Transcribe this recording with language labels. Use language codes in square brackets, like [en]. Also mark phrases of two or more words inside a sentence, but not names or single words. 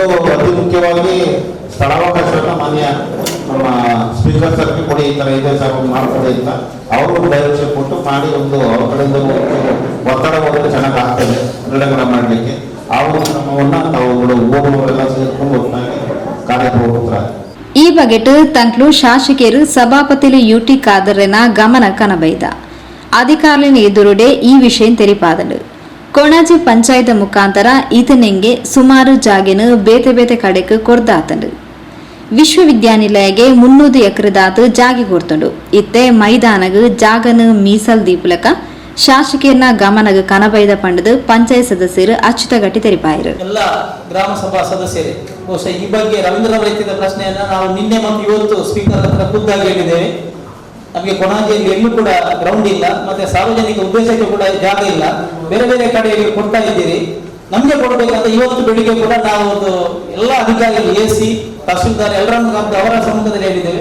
[kn] ಇನ್ನೊಂದು ಅತಿ ಮುಖ್ಯವಾಗಿ ಸ್ಥಳಾವಕಾಶವನ್ನು ಮಾನ್ಯ ನಮ್ಮ ಸ್ಪೀಕರ್ ಸರ್ಗೆ ಕೊಡಿ, ಈ ಥರ ಇದೆ ಸರ್ ಮಾಡ್ಕೊಡಿ ಅಂತ ಅವರು ಒಂದು ಡೈರೆಕ್ಷನ್ ಕೊಟ್ಟು ಮಾಡಿ ಒಂದು ಅವ್ರ ಕಡೆಯಿಂದ ಒತ್ತಡ ಹೋದರೆ ಚೆನ್ನಾಗಿ ಆಗ್ತದೆ ಕ್ರೀಡೆಗಳ ಮಾಡಲಿಕ್ಕೆ. ಆ ಒಂದು ಕ್ರಮವನ್ನು ತಾವುಗಳು ಓದುವವರೆಲ್ಲ ಸೇರ್ಕೊಂಡು ಒಟ್ಟಾಗಿ ಕಾರ್ಯಪ್ರವೃತ್ತರಾಗಿ [tcy] ಈ ಬಗೆಟ್ ತಂಕ್ಲು ಶಾಸಕರು ಸಭಾಪತಿಲು ಯುಟಿ ಖಾದರ್ನ ಗಮನ ಕನಬೈದ ಅಧಿಕಾರಿನ ಎದುರುಡೆ ಈ ವಿಷಯ ತೆರಿಪಾದಳು. ಕೊಣಾಜಿ ಪಂಚಾಯತ್ ಮುಖಾಂತರ ಈತನಿಗೆ ಸುಮಾರು ಜಾಗೆನು ಬೇತೆ ಬೇತೆ ಕಡೆಗೆ ಕೊಡ್ದಾತಂಡು. ವಿಶ್ವವಿದ್ಯಾನಿಲಯಗೆ 300 ಎಕರೆದಾತು ಜಾಗೆ ಕೊಡ್ತಂಡು. ಇತ್ತೆ ಮೈದಾನಗ ಜಾಗನು ಮೀಸಲ್ ದೀಪಲಕ ಶಾಸಕರ್ನ ಗಮನಗ ಕನಬೈದ ಪಂಡದು ಪಂಚಾಯತ್ ಸದಸ್ಯರು ಅಚ್ಯುತಗಟ್ಟಿ ತೆರಿಪಾಯರು. [kn] ಎಲ್ಲ ಗ್ರಾಮ ಸಭಾ ಸದಸ್ಯರೇ, ಬಹುಶಃ ಈ ಬಗ್ಗೆ ರವೀಂದ್ರ ಅವರು ಎತ್ತಿದ ಪ್ರಶ್ನೆಯನ್ನ ನಾವು ನಿನ್ನೆ ಮತ್ತು ಇವತ್ತು ಸ್ಪೀಕರ್ ಹತ್ರ ಖುದ್ದಾಗಿ ಹೇಳಿದ್ದೇವೆ. ನಮಗೆ ಕೊಣಾಜಿಯಲ್ಲಿ ಎಲ್ಲೂ ಕೂಡ ಗ್ರೌಂಡ್ ಇಲ್ಲ, ಮತ್ತೆ ಸಾರ್ವಜನಿಕ ಉದ್ದೇಶಕ್ಕೆ ಕೂಡ ಜಾಗ ಇಲ್ಲ, ಬೇರೆ ಬೇರೆ ಕಡೆಯಲ್ಲಿ ಕೊಡ್ತಾ ಇದ್ದೀರಿ. ನಮಗೆ ಕೊಡಬೇಕಂತ ಇವತ್ತು ಬೆಳಿಗ್ಗೆ ಕೂಡ ನಾವು ಒಂದು ಎಲ್ಲ ಅಧಿಕಾರಿಗಳು AC ತಹಸೀಲ್ದಾರ್ ಎಲ್ಲರನ್ನು ಅವರ ಸಮ್ಮುಖದಲ್ಲಿ ಹೇಳಿದ್ದೇವೆ.